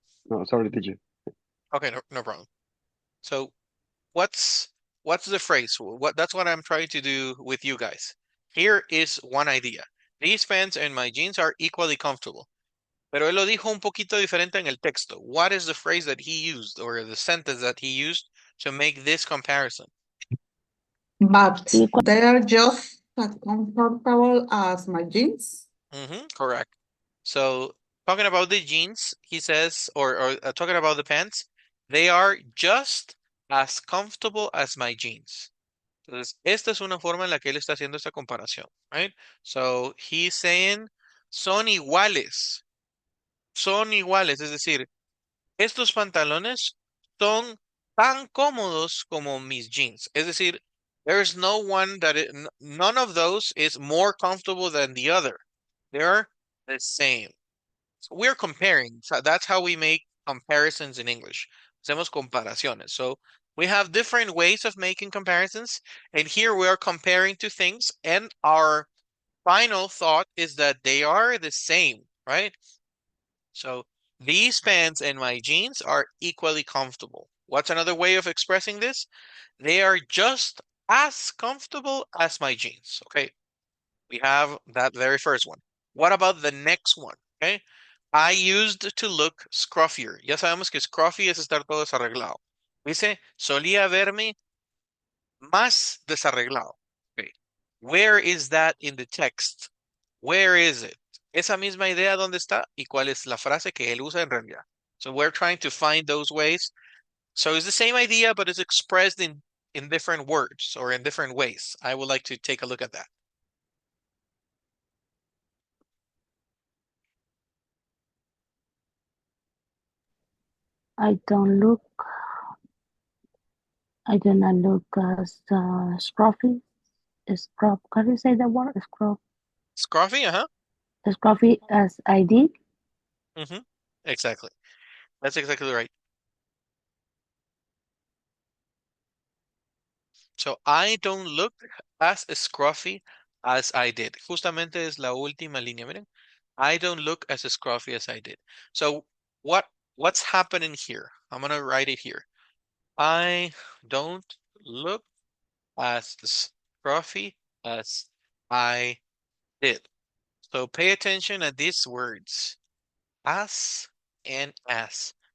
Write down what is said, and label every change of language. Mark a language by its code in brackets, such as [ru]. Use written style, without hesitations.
[en] No, sorry, did you? Okay, no problem. So what's the phrase? That's what I'm trying to do with you guys. Here is one idea. These pants and my jeans are equally comfortable. [es] Pero él lo dijo un poquito diferente en el texto. [en] What is the phrase that he used or the sentence that he used to make this comparison? But Equal. they are just as comfortable as my jeans. Correct. So talking about the jeans, he says, or talking about the pants, they are just as comfortable as my jeans. [es] Entonces, esta es una forma en la que él está haciendo esta comparación, right? [en] So he's saying, [es] son iguales, es decir, estos pantalones son tan cómodos como mis jeans. Es decir, [en] there's no one none of those is more comfortable than the other. They're the same. So we're comparing. So that's how we make comparisons in English. [es] Hacemos comparaciones. [en] So we have different ways of making comparisons. And here we are comparing two things. And our final thought is that they are the same, right? So these pants and my jeans are equally comfortable. What's another way of expressing this? They are just as comfortable as my jeans. Okay. We have that very first one. What about the next one? Okay. I used to look scruffier. [es] Ya sabemos que scruffy es estar todo desarreglado. Dice, solía verme más desarreglado. [en] Okay. Where is that in the text? Where is it? [es] Esa misma idea, ¿dónde está? ¿Y cuál es la frase que él usa en realidad? [en] So we're trying to find those ways. So it's the same idea, but it's expressed in different words or in different ways. I would like to take a look at that. I don't look. I do not look as scruffy. Scruff. How do you say the word? Scruff. Scruffy, Scruffy as I did. Exactly. That's exactly right. So I don't look as scruffy as I did. [es] Justamente es la última línea, miren. [en] I don't look as scruffy as I did. So what's happening here? I'm gonna write it here. I don't look as scruffy as I did. So pay attention at these words, as and as.